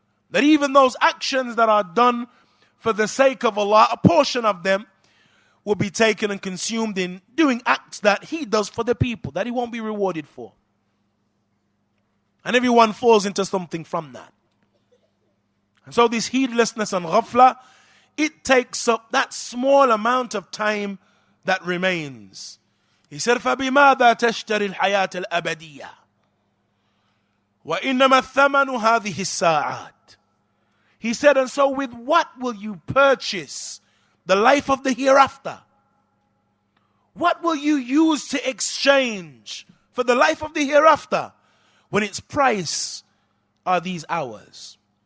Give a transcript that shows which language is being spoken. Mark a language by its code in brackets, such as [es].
[en] That even those actions that are done for the sake of Allah, a portion of them will be taken and consumed in doing acts that he does for the people, that he won't be rewarded for. And everyone falls into something from that. And so this heedlessness and ghafla, it takes up that small amount of time that remains. He said, [ar] فَبِمَاذَا تَشْتَرِي الْحَيَاةَ الْأَبَدِيَّةَ وَإِنَّمَا الثَّمَنُ هَذِهِ السَّاعَاتِ. [en] He said, and so with what will you purchase the life of the hereafter? What will you use to exchange for the life of the hereafter when its price are these hours?